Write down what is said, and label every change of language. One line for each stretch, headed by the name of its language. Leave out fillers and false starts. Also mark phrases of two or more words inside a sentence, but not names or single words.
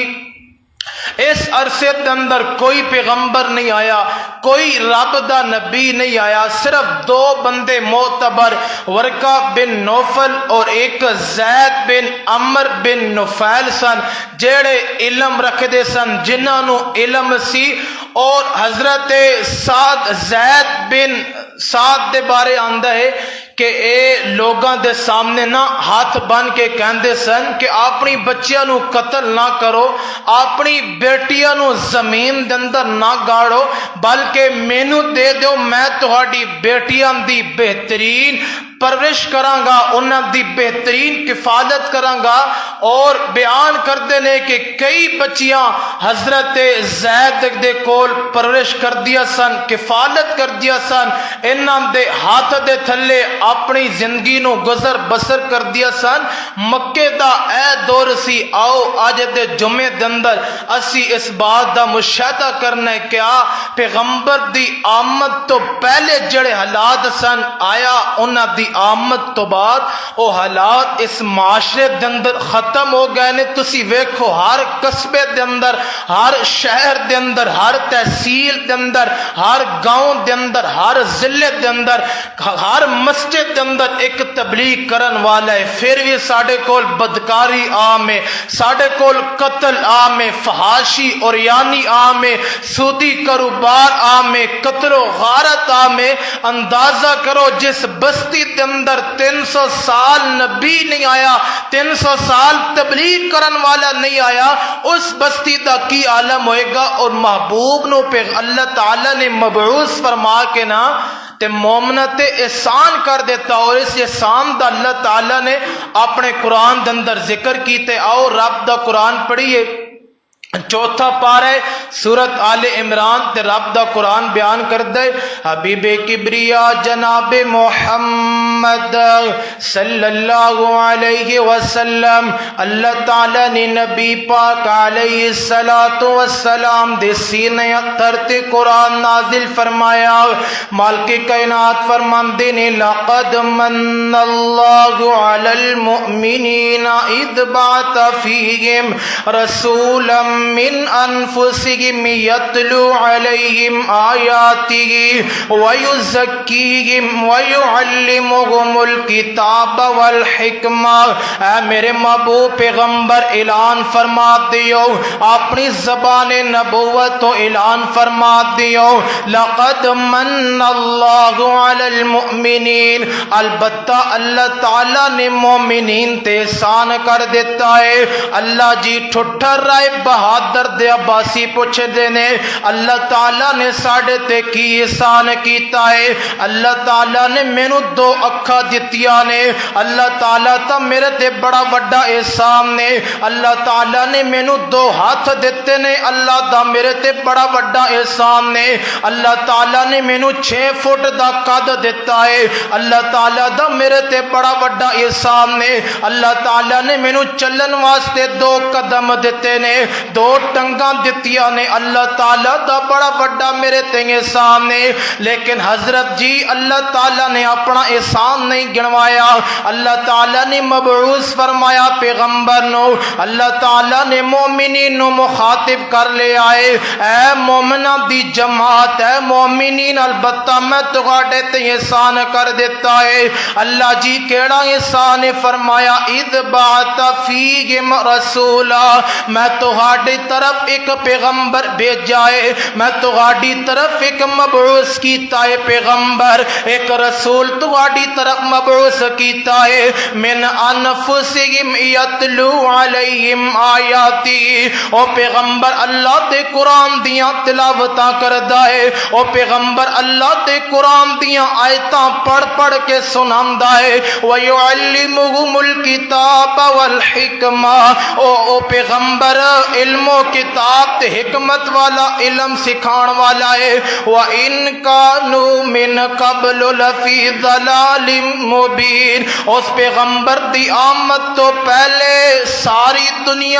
Punjabi: اس عرصے کے اندر کوئی پیغمبر نہیں آیا، کوئی رب دا نبی نہیں آیا، صرف دو بندے معتبر، ورقہ بن نوفل اور ایک زید بن عمر بن نفیل سن، جڑے علم رکھدے سن، جنہاں نو علم سی۔ اور حضرت زید بن سعد دے بارے آندا ہے کہ اے لوگاں دے سامنے نہ ہاتھ بن کے کہندے سن کہ اپنی بچیاں نو قتل نہ کرو، اپنی بیٹیاں نو زمین دے اندر نہ گاڑو، بلکہ مینوں دے دیو، میں تہاڈی بیٹیاں دی بہترین پرورش کراں گا، انہاں دی بہترین کفالت کراں گا۔ اور بیان کردے نے کہ کئی بچیاں حضرت زید دے کول پرورش کر دیا سن، کفالت کر دیا سن، انہاں دے ہاتھ دے تھلے اپنی زندگی نو گزر بسر کر دیا سن۔ مکے دا اے دور سی۔ آؤ اج دے جمعے دے اندر اسی اس بات دا مشاہدہ کرنا ہے کہ پیغمبر دی آمد تو پہلے جڑے حالات سن، آیا انہاں دی آمد تو بعد او حالات اس معاشرے دے اندر ختم ہو گئے نے۔ تسی ویکھو ہر قصبے دے اندر، ہر شہر دے اندر، ہر تحصیل دے اندر، ہر گاؤں دے اندر، ہر ضلع دے اندر، ہر مسجد دے اندر ایک تبلیغ کرن والا ہے۔ پھر بھی ساڈے کول بدکاری عام ہے، ساڈے کول قتل عام ہے، فحاشی اور یعنی عام ہے، سودی کاروبار عام ہے، قتل و غارت عام ہے۔ اندازہ کرو جس بستی دے اندر 300 سال نبی نہیں آیا، 300 سال تبلیغ کرن والا نہیں آیا، اس بستی دا کی عالم ہوئے گا۔ اور محبوب نو پہ اللہ تعالی نے مبعوث فرما کے نا تے مومنہ تے احسان کر دیتا، اور اس احسان دا اللہ تعالی نے اپنے قرآن دے اندر ذکر کیتے۔ آؤ رب دا قرآن پڑھیے، چوتھا پارہ سورت آل عمران تے رب دا قرآن بیان کردے، حبیب کبریا جناب محمد
Arabic: صلی اللہ علیہ وسلم
Punjabi: اللہ تعالی نے نبی پاک
Arabic: علیہ السلام
Punjabi: دے سینے اختر تے قرآن نازل فرمایا۔ مالک کائنات فرماندے نے
Arabic: لقد من اللہ علی المؤمنین اذ بعث فیہم رسولا من انفسهم يتلو عليهم آياته ويزكيهم ويعلمهم الكتاب والحکمہ۔
Punjabi: اے میرے محبوب پیغمبر اعلان فرما دیو، اپنی زبان نبوت تو اعلان فرما دیو،
Arabic: لقد من اللہ علی المؤمنین،
Punjabi: البتہ اللہ تعالی نے مومنین تے احسان کر دیتا ہے۔ اللہ جی ٹھٹر رائے بہادر دے عباسی پوچھے دینے اللہ تعالیٰ نے ساڑھے تے کی احسان کیتا ہے۔ اللہ تعالیٰ نے مینو 2 اکھا دتیاں نے، اللہ تعالیٰ تا میرے تے بڑا وڈا احسان نے۔ اللہ تعالیٰ نے مینو 2 ہاتھ دیتے نے، اللہ دا میرے تے بڑا وڈا احسان نے۔ اللہ تعالیٰ نے مینو 6 فٹ دا قد دیتا ہے، اللہ تعالیٰ دا میرے تے بڑا وڈا احسان نے۔ اللہ تعالیٰ نے مینو چلن واسطے 2 قدم دیتے نے، دو ٹنگاں دتیاں نے اللہ تعالیٰ دا بڑا بڑا میرے تے احسان نے، لیکن حضرت جی اللہ تعالیٰ نے اپنا احسان نہیں گنوایا۔ اللہ تعالیٰ نے مبعوث فرمایا پیغمبر نو، اللہ تعالیٰ نے مومنین نو مخاطب کر لے آئے، اے مومنہ دی جماعت، اے مومنین البتہ میں تہاڈے تے احسان کر دیتا ہے۔ اللہ جی کیڑا احسان ہے؟ فرمایا
Arabic: اذ بعث فیہم رسولا،
Punjabi: میں تہاڈی طرف ایک پیغمبر بھیجا ہے، میں تہاڈی طرف ایک مبعوث کیتا ہے پیغمبر، ایک رسول تہاڈی طرف مبعوث کیتا ہے،
Arabic: من انفسہم یتلو علیہم آیاتی،
Punjabi: او پیغمبر اللہ دے قرآن دیاں تلاوتاں کردا ہے، او پیغمبر اللہ دے قرآن دیاں آیتاں پڑھ پڑھ کے سناندا ہے،
Arabic: وَيُعَلِّمُهُمُ الْكِتَابَ وَالْحِكْمَةَ،
Punjabi: او پیغمبر علم و کتاب تے حکمت والا علم سکھان والا ہے،
Arabic: وَإِن كَانُوا مِن قَبْلُ لَفِي ضَلَالٍ مُبِينٍ،
Punjabi: اس پیغمبر دی آمد تو پہلے ساری دنیا